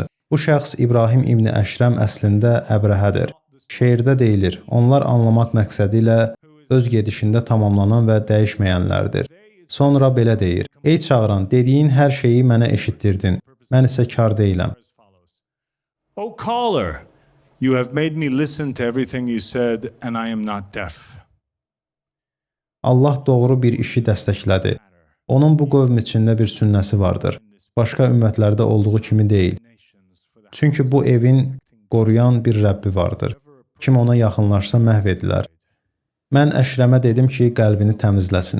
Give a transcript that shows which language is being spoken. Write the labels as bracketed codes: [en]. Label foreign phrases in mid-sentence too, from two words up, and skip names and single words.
[az] Bu şəxs İbrahim İbni Əşrəm əslində Əbrəhədir. Şeirdə deyilir, onlar anlamaq məqsədi ilə öz gedişində tamamlanan və dəyişməyənlərdir. Sonra belə deyir, ey çağıran, dediyin hər şeyi mənə eşitdirdin, mən isə kar deyiləm. [en] O caller, you have made me listen to everything you said and I am not deaf. [az] Allah doğru bir işi dəstəklədi. Onun bu qövm içində bir sünnəsi vardır. Başqa ümmətlərdə olduğu kimi deyil. Çünki bu evin qoruyan bir Rəbbi vardır. Kim ona yaxınlaşsa məhv edilər. Mən Əşrəmə dedim ki, qəlbini təmizləsin.